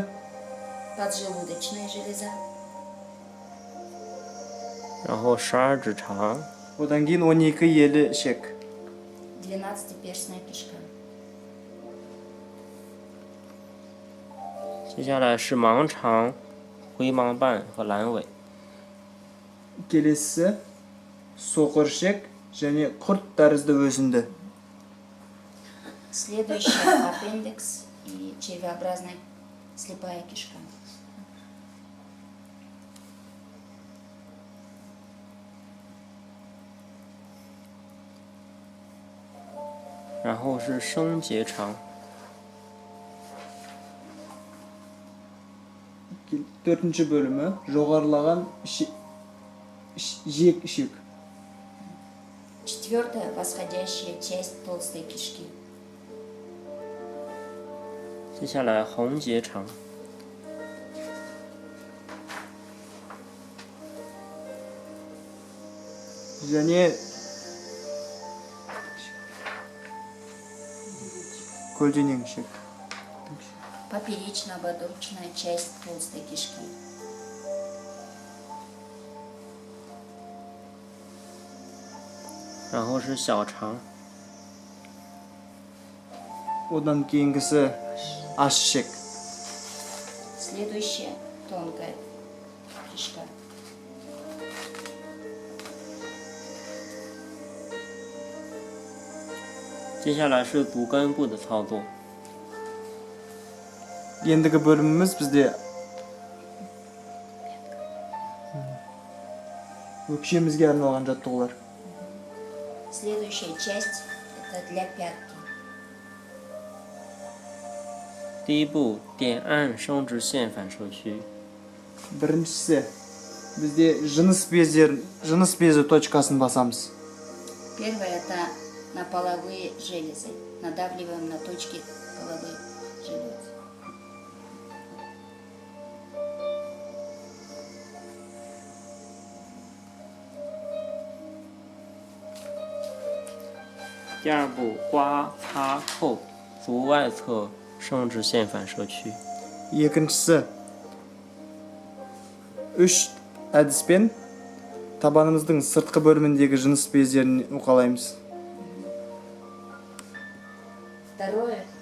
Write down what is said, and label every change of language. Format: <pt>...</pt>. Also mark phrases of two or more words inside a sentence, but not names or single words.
<ru>Поджелудочная железа.</ru> <zh>然后12指肠，</zh> <kk>одан кейін 12 елі ішек.</kk> <ru>12-перстная кишка.</ru> <zh>接下来是盲肠、回盲瓣和阑尾。</zh> <kk>Келесі соқыр ішек және құрт тәрізді өзінді.</kk> <ru>Следующее – аппендикс и червеобразная слепая кишка.</ru> <zh>然后是升结肠，</zh> <kk>Төртінші бөлімі жоғарылаған жиек ішек.</kk> <ru>Четвертая – восходящая часть толстой кишки.</ru> <zh>接下来红结肠，</zh> <kk>және көлденең ішек.</kk> <ru>Поперечно-ободочная часть толстой кишки.</ru> <zh>然后是小肠，</zh> <kk>одан кейінгісі аш ішек.</kk> <ru>Следующая – тонкая кишка.</ru> <zh>接下来是足根部的操作。</zh> <kk>Ендігі бөліміміз бізде өкшемізге арналған жаттығулар.</kk> <ru>Следующая часть – это для пятки.</ru> <zh>第一步，点按生殖腺反射区。</zh> <kk>Біріншісі, бізде жыныс безі точкасын басамыз.</kk> <ru>Первое – это на половые железы. Надавливаем на точки половых желез.</ru> <zh>第二步，刮、擦、扣足外侧生殖腺反射区。</zh> <kk>Екіншісі, үш әдіспен табанымыздың сыртқы бөліміндегі жыныс бездерін уқалаймыз.</kk> <ru>Второе.</ru>